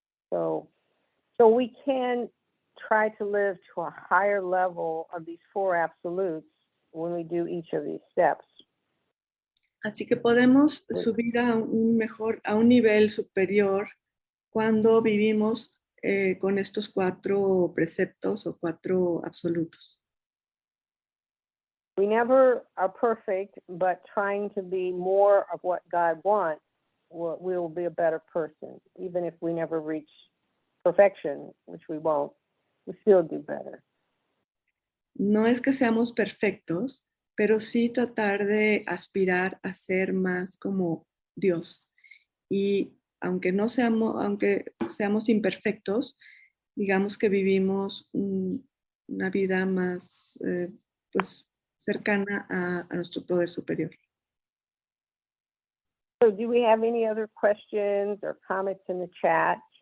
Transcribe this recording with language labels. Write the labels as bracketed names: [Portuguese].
[English] So we can try to live to a higher level of these four absolutes when we do each of these steps. [Spanish] Así que podemos subir a un nivel superior cuando vivimos con estos 4 preceptos o 4 absolutos. [English] We never are perfect, but trying to be more of what God wants, we will be a better person. Even if we never reach perfection, which we won't, we still do better. [Spanish] No es que seamos perfectos, pero sí tratar de aspirar a ser más como Dios. Y aunque seamos imperfectos, digamos que vivimos una vida más pues cercana a nuestro poder superior. [English] So do we have any other questions or comments in the chat?